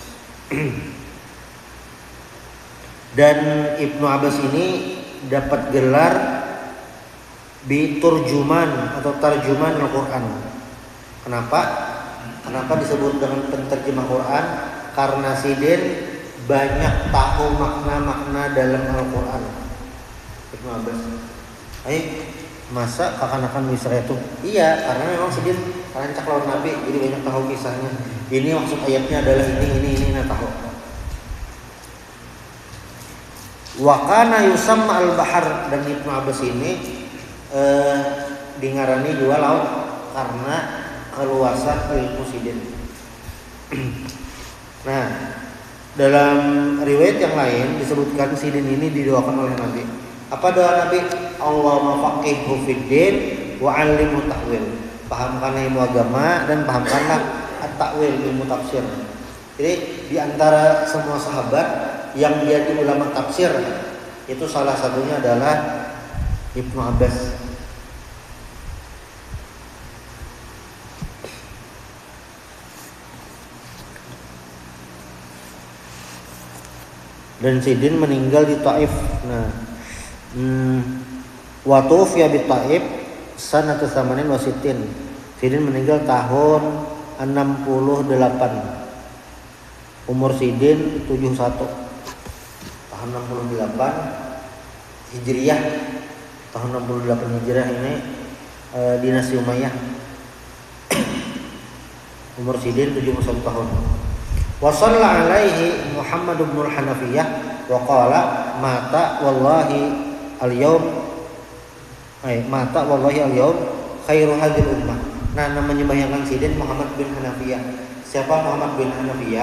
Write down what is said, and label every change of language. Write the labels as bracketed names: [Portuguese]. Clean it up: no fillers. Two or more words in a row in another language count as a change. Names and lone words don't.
[Banjar] Dan Ibnu Abbas ini dapat gelar biturjuman atau tarjuman Al-Quran. Kenapa? Kenapa disebut dengan penterjemah Quran? Karena Sidin banyak tahu makna-makna dalam Al-Quran. Ibnu Abbas. Masa kekanakan Misra itu? Iya, karena memang Sidin rancak lawan Nabi, jadi banyak tahu kisahnya. Ini maksud ayatnya adalah ini nah tahu. [Arabic] وكان يسمى البحر, [Banjar] dan Ibnu Abbas ini dingarani dua laut karena keluasan ilmu Sidin. Nah, dalam riwayat yang lain disebutkan Sidin ini didoakan oleh Nabi. Apa doa Nabi? [Arabic] اللهم فقهه في الدين وعلمه التأويل. [Banjar] Pahamkanlah ilmu agama dan pahamkanlah at-ta'wil, ilmu tafsir. Jadi di antara semua sahabat yang menjadi ulama tafsir itu salah satunya adalah Ibnu Abbas. Dan Sidin meninggal di Taif. Nah, [Arabic] وتوفي بالطائف سنة ثمان وستين. [Banjar] Sidin meninggal tahun 68. Umur Sidin 71. Tahun 68 Hijriyah. Tahun 68 Hijriyah ini dinasti Umayyah. Umur Sidin 71 tahun. [Arabic] وصلى عليه محمد بن الحنفية وقال مات والله اليوم خير هذه الأمة. [Banjar] Nah, namanya bayangkan Sidin Muhammad bin Hanafiyah. Siapa Muhammad bin Hanafiyah?